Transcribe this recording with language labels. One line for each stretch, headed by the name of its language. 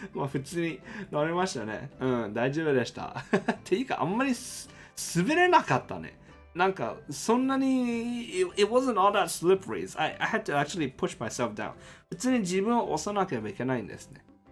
Japanese: まあ普通に乗れましたね。大丈夫でした。っていうか、あんまり滑れなかったね。なんか、そんなに、
English: it wasn't all that slippery. I had to actually push myself down.
Japanese: 普通に自分を押さなければいけないんですね。